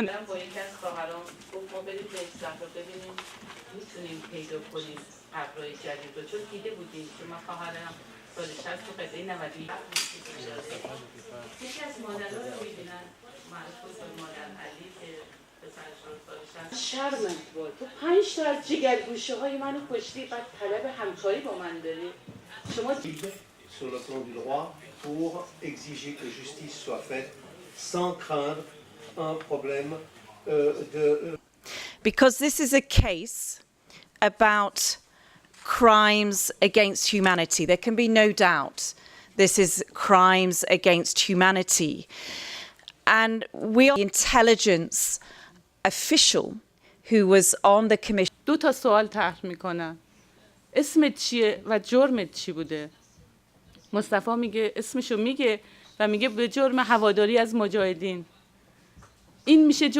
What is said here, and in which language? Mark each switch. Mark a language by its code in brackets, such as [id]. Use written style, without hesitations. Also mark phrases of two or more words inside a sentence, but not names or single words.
[fa] با یکی از خواهرام گفت ما بریم لجنه رو ببینیم میتونیم پیدا کنیم قبرای جدید رو، چون دیده بودیم که ما خواهرم سال 60 تو قضیه 90 یکی از مادرها رو میبینن معروف مادر علی که شرمت بود تو 5 تا از جگرگوشه های منو کشتی، بعد طلب همکاری با من داری. شما [fr] sur le plan du droit pour exiger que justice soit faite sans craindre un problème de [en] because this is a case about crimes against humanity. There can be no doubt this is crimes against humanity. And we are the intelligence official who was on the commission. [fa] 2 تا سوال طرح میکنن. اسمت چیه و جرمت چی بوده؟ مصطفی میگه اسمشو میگه و میگه به جرم هواداری از مجاهدین. این میشه